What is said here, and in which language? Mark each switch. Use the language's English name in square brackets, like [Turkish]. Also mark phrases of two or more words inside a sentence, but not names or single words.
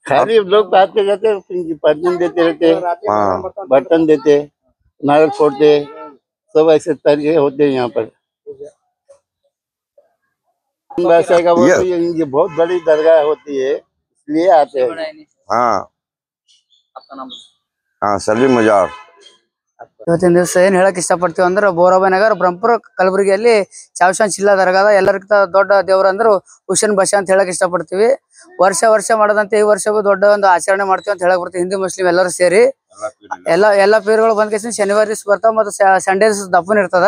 [Hindi] खाली लोग आते जाते, परचून देते रहते, बर्तन देते, नारियल फोड़ते, सब ऐसे तरीके होते हैं यहाँ पर। बादशाह का वो ये बहुत बड़ी दरगाह होती है, इसलिए आते हैं। हाँ, आपका नाम? हाँ, सलीम मुजार। [Kannada] ಇವತ್ತಿನ ದಿವಸ ಏನ್ ಹೇಳಕ್ ಇಷ್ಟಪಡ್ತೀವಿ ಅಂದ್ರೆ ಬೋರಾಬಾಯಿ ನಗರ ಬ್ರಹ್ಮಪುರ ಕಲಬುರಗಿಯಲ್ಲಿ ಚಾವ್ಶಾನ್ ಚಿಲ್ಲಾ ದರ್ಗಾದ ಎಲ್ಲರಿಗಿಂತ ದೊಡ್ಡ ದೇವ್ರ ಅಂದ್ರೆ ಹುಸೇನ್ ಬಾಷಾ ಅಂತ ಹೇಳಕ್ ಇಷ್ಟಪಡ್ತೀವಿ. ವರ್ಷ ಮಾಡದಂತೆ ಈ ವರ್ಷವೂ ದೊಡ್ಡ ಒಂದು ಆಚರಣೆ ಮಾಡ್ತೀವಿ ಅಂತ ಹೇಳಕ್ ಬರ್ತೀವಿ. ಹಿಂದೂ ಮುಸ್ಲಿಂ ಎಲ್ಲರೂ ಸೇರಿ ಎಲ್ಲ ಪೀರ್ಗಳು ಬಂದ್ಕೇಸಿ ಶನಿವಾರ ದಿವಸ ಬರ್ತಾವ ಮತ್ತು ಸಂಡೇ ದಿವಸ ದಪ್ಪನ್ ಇರ್ತದ.